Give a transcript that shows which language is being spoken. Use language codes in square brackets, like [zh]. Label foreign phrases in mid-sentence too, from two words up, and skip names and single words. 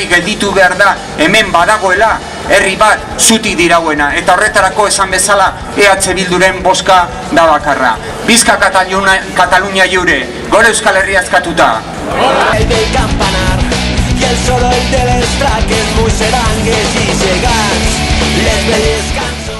[eu] gelditu behar da hemen badagoela herri bat zutik dirauena, eta horretarako esan bezala EH Bilduren bozka da bakarra. [ca] Bizka Katalunia lliure, [eu] gore Euskal Herria askatuta. [ca] El vell campanar i el soroll de les traques, muixerangues i gegants, les velles